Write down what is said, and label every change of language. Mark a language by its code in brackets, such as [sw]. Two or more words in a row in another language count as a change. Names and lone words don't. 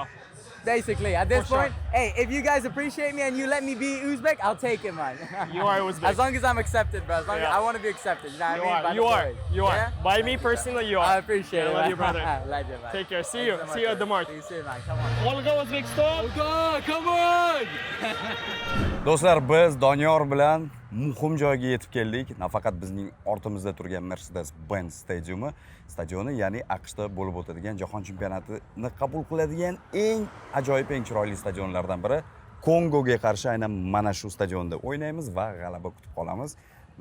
[en] Basically, at this point, hey, if you guys appreciate me and you let me be Uzbek, I'll take it, man. You are Uzbek. As long as I'm accepted, bro. As long as I want to be accepted. You know what I mean? You are. Yeah? By me personally, you are. I appreciate it. I love you, brother. Legend, man. Take care. See you. See you at the march. See you soon, man. Come on. [uz] All go Uzbekistan. [en] Come on. [uz] Do'stlar, biz Doniyor bilan muhim joyga yetib keldik. Nafaqat bizning ortimizda turgan Mercedes-Benz stadioni, ya'ni AQShda bo'lib o'tadigan jahon chempionatini qabul qiladigan eng ajoyib, eng chiroyli stadionlardan biri. Kongoga qarshi aynan mana shu stadionda o'ynaymiz va g'alaba kutib qolamiz.